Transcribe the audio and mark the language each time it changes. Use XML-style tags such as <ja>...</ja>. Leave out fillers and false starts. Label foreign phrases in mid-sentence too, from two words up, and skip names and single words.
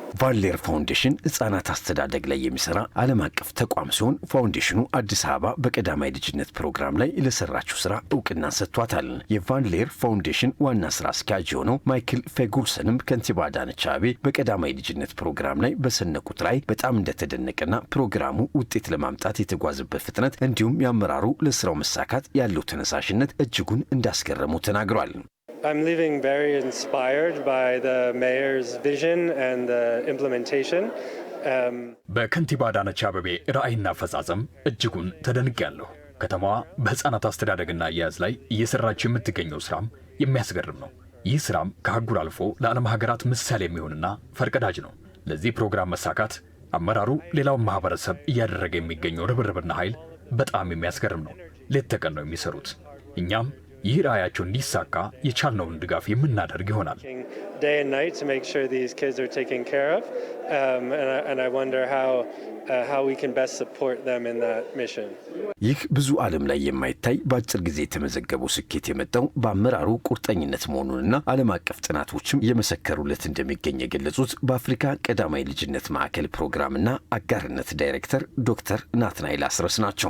<am>ቫሌር ፋውንዴሽን ህፃናት አስተዳደግ ላይ የሚሰራ ዓለም አቀፍ ተቋም ሲሆን ፋውንዴሽኑ አዲስ አበባ በቀዳማዊ ልጅነት ፕሮግራም ላይ ለሰራችው ስራ እውቅና ሰጥቷታል። የቫሌር ፋውንዴሽን ዋና ስራ አስኪያጅ የሆነው ማይክል ፌጉልሰንም ከንቲባ አዳነች አቤቤ በቀዳማዊ ልጅነት ፕሮግራም ላይ በሰነቁት ላይ በጣም እንደተደነቀና ፕሮግራሙ ውጤት ለማምጣት የተጓዘበት ፍጥነት እንዲሁም የአመራሩ ለስራው መሳካት ያለው ተነሳሽነት እጅጉን እንዳስገረሙ ተናግሯል።</am> <en>I'm leaving very inspired by the mayor's vision and the implementation.</en> <am>በከንቲባ አዳነች አቤቤ ራዕይና አፈጻጸም እጅጉን ተደንቄያለሁ። ከተማዋ በህፃናት አስተዳደግና አያያዝ ላይ እየሰራች የምትገኘው ስራም የሚያስገርም ነው። ይህ ስራም ከአህጉር አልፎ ለዓለም ሀገራት ምሳሌ የሚሆንና ፈርቀዳጅ ነው። ለዚህ ፕሮግራም መሳካት አመራሩ ሌላውን ማህበረሰብ እያደረገ የሚገኘው ርብርብና ኃይል በጣም የሚያስገርም ነው። ሌት ተቀን ነው የሚሰሩት። እኛም ይህ ራዕያቸው እንዲሳካ የቻልነውን ድጋፍ የምናደርግ ይሆናል።</am> <en>Day and night to make sure these kids are taken care of, and I wonder how we can best support them in that mission.</en> <am>ይህ ብዙ ዓለም ላይ የማይታይ በአጭር ጊዜ የተመዘገበው ስኬት የመጣው በአመራሩ ቁርጠኝነት መሆኑንና ዓለም አቀፍ ጥናቶችም የመሰከሩለት እንደሚገኝ የገለጹት በአፍሪካ ቀዳማይ ልጅነት ማዕከል ፕሮግራምና አጋርነት ዳይሬክተር ዶክተር ናትናኤል አስረስ ናቸው።</am>